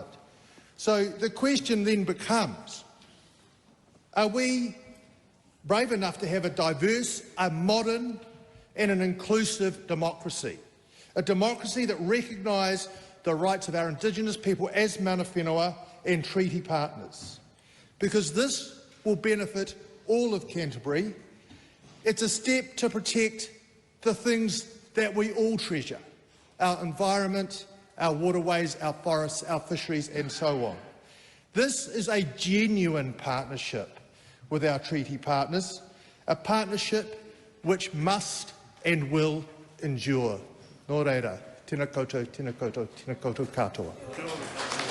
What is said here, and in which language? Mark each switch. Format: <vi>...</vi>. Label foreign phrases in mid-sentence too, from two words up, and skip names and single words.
<en>So the question then becomes, are we brave enough to have a diverse, a modern and an inclusive democracy? A democracy that recognises the rights of our Indigenous people as</en> <mi>mana whenua</mi> <en>and treaty partners. Because this will benefit all of Canterbury. It's a step to protect the things that we all treasure: our environment, our waterways, our forests, our fisheries and so on. This is a genuine partnership with our treaty partners, a partnership which must and will endure.</en> <mi>Nō reira, tēnā koutou, tēnā koutou, tēnā koutou katoa.</mi>